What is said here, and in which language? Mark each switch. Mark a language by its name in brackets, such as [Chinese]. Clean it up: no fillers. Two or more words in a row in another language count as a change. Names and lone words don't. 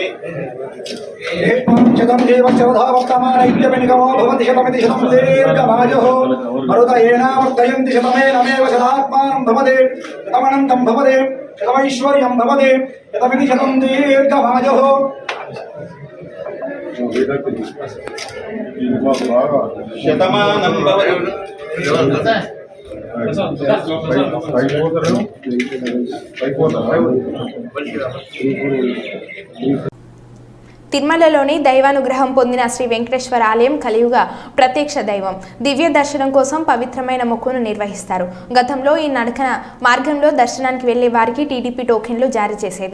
[Sanskrit] शतं देव चरधा वर्तमानैक्यमेनिकमो भवति शतमिति शतं दीर्घमायुः मरुतयेनावर्तयन्ति शतमेनमेव शतात्मानं भवति शतमनन्तं भवति शतमैश्वर्यं भवति शतमिति शतं दीर्घमायुः शतमानं भवति [Telugu] తిరుమలలోని దైవానుగ్రహం పొందిన శ్రీ వెంకటేశ్వర ఆలయం కలియుగ ప్రత్యక్ష దైవం. దివ్య దర్శనం కోసం పవిత్రమైన మొక్కును నిర్వహిస్తారు. గతంలో ఈ నడకన మార్గంలో దర్శనానికి వెళ్లే వారికి టీడీపీ టోకెన్లు జారీ చేసేది.